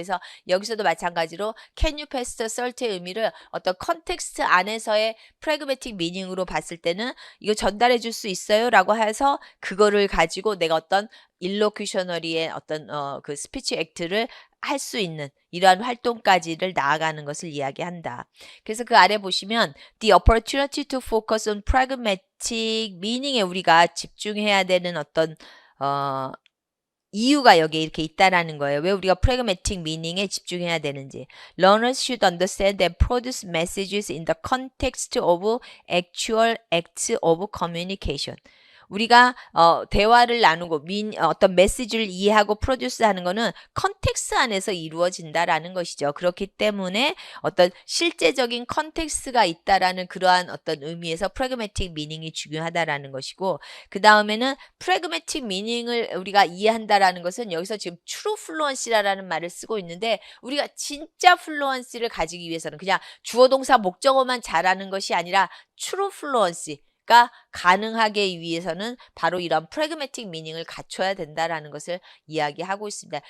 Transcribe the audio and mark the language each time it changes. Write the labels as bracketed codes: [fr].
[ko] 그래서 여기서도 마찬가지로 [en] can you pass the salt [ko] 의 의미를 어떤 컨텍스트 안에서의 프래그매틱 미닝으로 봤을 때는 이거 전달해 줄 수 있어요라고 해서 그거를 가지고 내가 어떤 일로큐셔너리의 어떤 그 스피치 액트를 할 수 있는 이러한 활동까지를 나아가는 것을 이야기한다. 그래서 그 아래 보시면 [en] the opportunity to focus on pragmatic meaning [ko] 에 우리가 집중해야 되는 어떤 이유가 여기에 이렇게 있다라는 거예요. 왜 우리가 pragmatic meaning에 집중해야 되는지. [en] Learners should understand and produce messages in the context of actual acts of communication. [ko] 우리가 대화를 나누고 어떤 메시지를 이해하고 프로듀스하는 거는 컨텍스트 안에서 이루어진다라는 것이죠. 그렇기 때문에 어떤 실제적인 컨텍스트가 있다라는 그러한 어떤 의미에서 프래그매틱 미닝이 중요하다라는 것이고 그 다음에는 프래그매틱 미닝을 우리가 이해한다라는 것은 여기서 지금 트루 플루언시라는 말을 쓰고 있는데 우리가 진짜 플루언시를 가지기 위해서는 그냥 주어 동사 목적어만 잘하는 것이 아니라 트루 플루언시 가 가능하게 위해서는 바로 이런 프래그매틱 미닝을 갖춰야 된다라는 것을 이야기하고 있습니다.